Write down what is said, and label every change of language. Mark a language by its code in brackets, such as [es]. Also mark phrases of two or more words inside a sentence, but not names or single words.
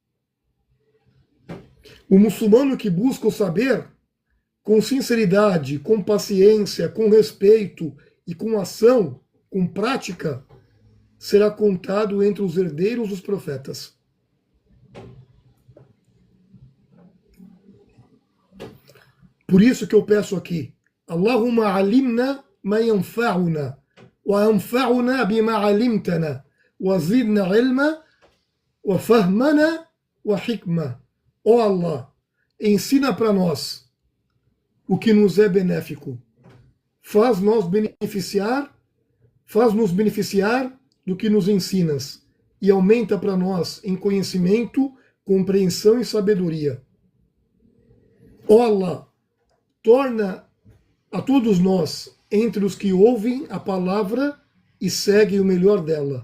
[pt] O muçulmano que busca o saber, com sinceridade, com paciência, com respeito e com ação, com prática, será contado entre os herdeiros dos profetas. Por isso que eu peço aqui: [ar] اللهم علمنا ما ينفعنا وانفعنا بما علمتنا وزدنا علما وفهما وحكمة. [pt] Ó Allah, ensina para nós o que nos é benéfico. Faz nós beneficiar faz-nos beneficiar do que nos ensinas e aumenta para nós em conhecimento, compreensão e sabedoria. Ó Allah, torna a todos nós entre os que ouvem a palavra e seguem o melhor dela.